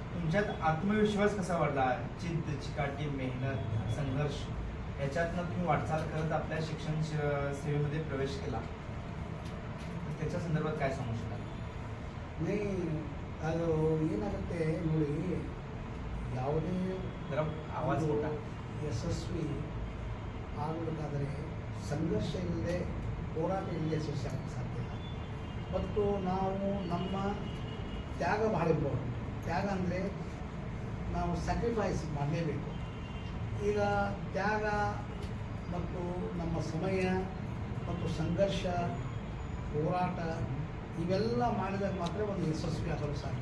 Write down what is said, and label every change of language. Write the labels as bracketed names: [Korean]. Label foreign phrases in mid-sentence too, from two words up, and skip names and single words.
[Marathi] तुमच्यात आत्मविश्वास कसा वाढला? जिद्द, चिकाटी, मेहनत, संघर्ष याच्यातनं तुम्ही वाटचाल करत आपल्या शिक्षण सेवेमध्ये प्रवेश केला, तर त्याच्या संदर्भात काय सांगू शकाल? [Kannada] नहीं ಅದು ಏನಾಗುತ್ತೆ ನೋಡಿ, ಯಾವುದೇ [Marathi] जरा आवाज मोठा. [Kannada] ಯಶಸ್ವಿ ಆಗಬೇಕಾದರೆ ಸಂಘರ್ಷ ಇಲ್ಲದೆ, ಹೋರಾಟ ಇಲ್ಲದೆ ಯಶಸ್ವಿ ಆಗಕ್ಕೆ ಸಾಧ್ಯ ಇಲ್ಲ. ಮತ್ತು ನಾವು ನಮ್ಮ ತ್ಯಾಗ ಭಾಳ ಇಂಪಾರ್ಟೆಂಟ್. ತ್ಯಾಗ ಅಂದರೆ ನಾವು ಸ್ಯಾಕ್ರಿಫೈಸ್ ಮಾಡಲೇಬೇಕು. ಈಗ ತ್ಯಾಗ ಮತ್ತು ನಮ್ಮ ಸಮಯ ಮತ್ತು ಸಂಘರ್ಷ, ಹೋರಾಟ ಇವೆಲ್ಲ ಮಾಡಿದಾಗ ಮಾತ್ರ ಒಂದು ಯಶಸ್ವಿ ಆಗಲು ಸಾಧ್ಯ.